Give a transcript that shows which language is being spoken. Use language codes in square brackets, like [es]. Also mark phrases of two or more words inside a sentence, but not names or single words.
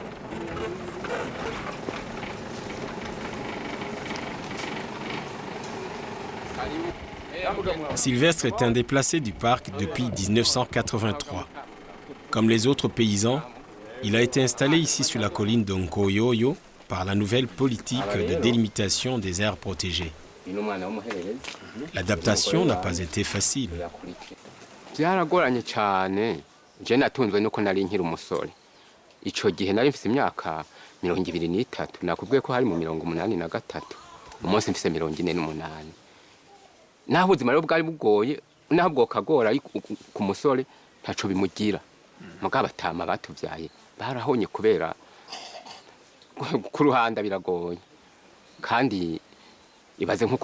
[fr] Sylvestre est un déplacé du parc depuis 1983. Comme les autres paysans, il a été installé ici sur la colline de Nkoyoyo par la nouvelle politique de délimitation des aires protégées. L'adaptation n'a pas été facile. [rn] byaragoranye cyane je natunzwe nuko nari nkiri umusore ico gihe nari mfise imyaka 23 nakubwiye ko hari mu 83 umunsi mfise 48 naho ubuzima rero bwari bugoye naho bwokagora ku musore ntaco bimugira mugabo batama batuvyaye barahonye kubera ku ruhanda biragoye kandi ibaze nko